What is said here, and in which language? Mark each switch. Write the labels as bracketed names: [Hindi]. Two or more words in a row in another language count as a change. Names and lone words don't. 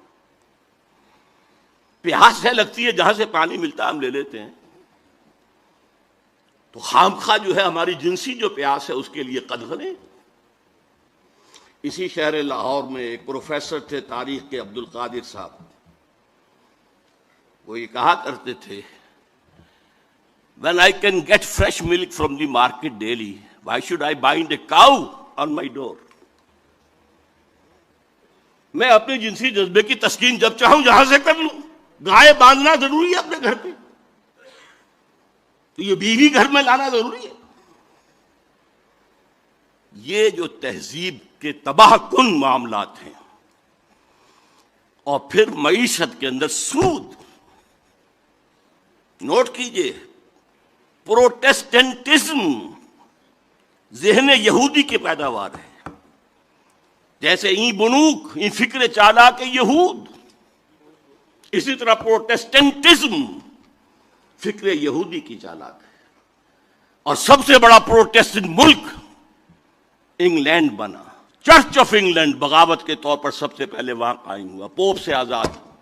[Urdu] پیاس ہے لگتی ہے، جہاں سے پانی ملتا ہے ہم لے لیتے ہیں، تو خامخواہ جو ہے ہماری جنسی جو پیاس ہے اس کے لیے قدغنیں۔ اسی شہر لاہور میں ایک پروفیسر تھے تاریخ کے، عبد القادر صاحب، وہ یہ کہا کرتے تھے [English] when I can get fresh milk from the market daily, why should I bind a cow on my door؟ [Urdu] میں اپنے جنسی جذبے کی تسکین جب چاہوں جہاں سے کر لوں، گائے باندھنا ضروری ہے اپنے گھر پہ، تو یہ بیوی گھر میں لانا ضروری ہے۔ یہ جو تہذیب کے تباہ کن معاملات ہیں، اور پھر معیشت کے اندر سود، نوٹ کیجئے، پروٹیسٹنٹزم ذہن یہودی کی پیداوار ہے، جیسے [Persian] این بنوک، این فکر چالاک یہود، [Urdu] اسی طرح پروٹیسٹنٹزم فکر یہودی کی چالاک ہے۔ اور سب سے بڑا پروٹیسٹنٹ ملک انگلینڈ بنا، چرچ آف انگلینڈ بغاوت کے طور پر سب سے پہلے وہاں قائم ہوا، پوپ سے آزاد،